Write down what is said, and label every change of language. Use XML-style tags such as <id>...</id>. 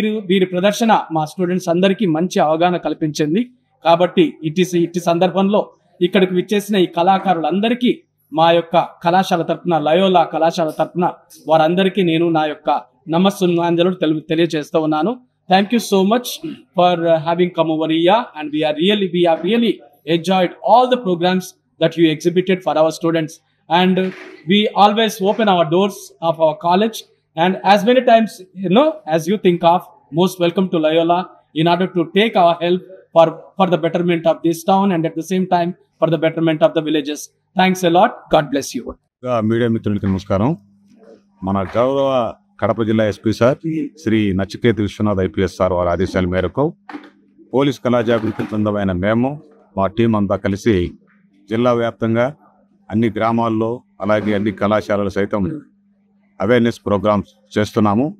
<te>వీరి ప్రదర్శన మా స్టూడెంట్స్ అందరికీ మంచి అవగాహన కల్పించింది. కాబట్టి ఇట్టి సందర్భంలో ఇక్కడికి విచ్చేసిన ఈ కళాకారులందరికీ మా యొక్క కళాశాల తరఫున, లయోలా కళాశాల తరఫున వారందరికీ నేను నా యొక్క నమస్సుమాంజలు తెలియజేస్తూ ఉన్నాను.</te> <en>Thank you so much for having come over here, and we have really enjoyed all the programs that you exhibited for our students, and we always open our doors of our college, and as many times as you think of, most welcome to Loyola in order to take our help for the betterment of this town, and at the same time for the betterment of the villages. Thanks a lot. God bless you.</en> <te>Media మిత్రులకి నమస్కారం. మన గౌరవ కడప జిల్లా SP sir Shri Nachiket Vishwanath IPS sir వారి ఆదేశాల మేరకు police కళాజాగృతి బృందమైన మేము, మా టీం అంతా కలిసి జిల్లా వ్యాప్తంగా అన్ని గ్రామాల్లో, అలాగే అన్ని కళాశాలలు సైతం అవేర్నెస్ ప్రోగ్రామ్స్ చేస్తున్నాము.</te>